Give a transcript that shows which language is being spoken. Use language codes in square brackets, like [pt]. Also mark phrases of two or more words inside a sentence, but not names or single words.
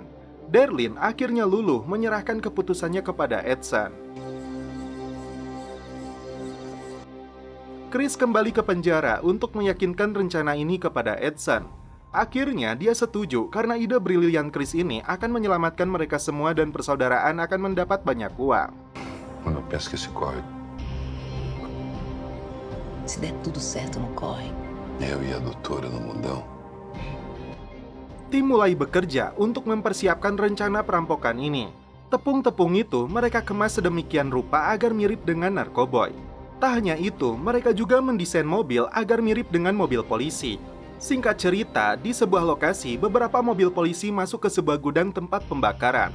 [id] Darlene akhirnya luluh menyerahkan keputusannya kepada Edson. Chris kembali ke penjara untuk meyakinkan rencana ini kepada Edson. Akhirnya dia setuju karena ide brilian Chris ini akan menyelamatkan mereka semua dan persaudaraan akan mendapat banyak uang. [pt] Quando eu penso que esse corre, Se der tudo certo, não corre. eu e a doutora no mundão. [id] Tim mulai bekerja untuk mempersiapkan rencana perampokan ini. Tepung-tepung itu mereka kemas sedemikian rupa agar mirip dengan narkoboy. Tak hanya itu, mereka juga mendesain mobil agar mirip dengan mobil polisi. Singkat cerita, di sebuah lokasi, beberapa mobil polisi masuk ke sebuah gudang tempat pembakaran.